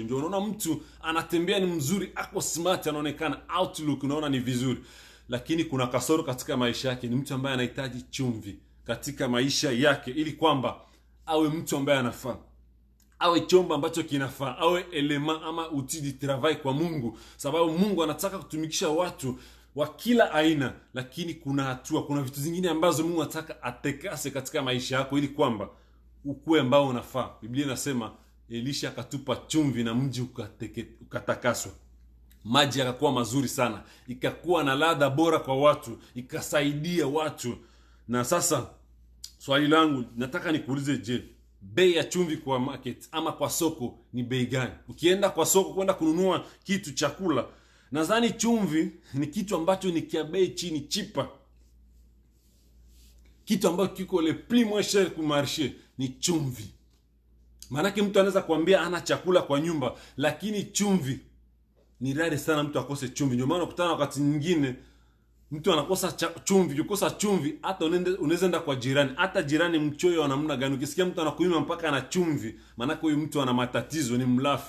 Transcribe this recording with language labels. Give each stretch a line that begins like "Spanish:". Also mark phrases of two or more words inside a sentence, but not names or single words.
Swahili: Ndio unaona mtu anatembea ni mzuri, ako smart, anaonekana outlook unaona ni vizuri, lakini kuna kasoro katika maisha yake. Ni mtu ambaye anahitaji chumvi katika maisha yake ili kwamba awe mtu ambaye anafaa, awe chombo ambacho kinafaa, awe elema ama
French: outil de travail
Swahili: kwa Mungu, sababu Mungu anataka kutumikisha watu wa kila aina. Lakini kuna vitu zingine ambazo Mungu anataka atekase katika maisha yako ili kwamba ukue ambao unafaa. Biblia inasema Elisha akatupa chumvi na mji ukatakaswa, maji yakakuwa mazuri sana, ikakuwa na ladha bora kwa watu, ikasaidia watu. Na sasa swali langu nataka nikuulize, je, bei ya chumvi kwa market ama kwa soko ni bei gani? Ukienda kwa soko kwenda kununua kitu chakula, nadhani chumvi ni kitu ambacho ni kia bei chini, chipa. Kitu ambacho kiko
French: le plus moins cher
Swahili: ku marché ni chumvi. Maanake mtu anaweza kuambia ana chakula kwa nyumba, lakini chumvi ni rare sana mtu akose chumvi. Ndio maana ukutana wakati nyingine mtu anakosa chumvi, ukikosa chumvi hata unaweza enda kwa jirani, hata jirani mchoyo wa namna gani, ukisikia mtu anakunyima mpaka ana chumvi, maana huyu mtu ana matatizo, ni mlafi.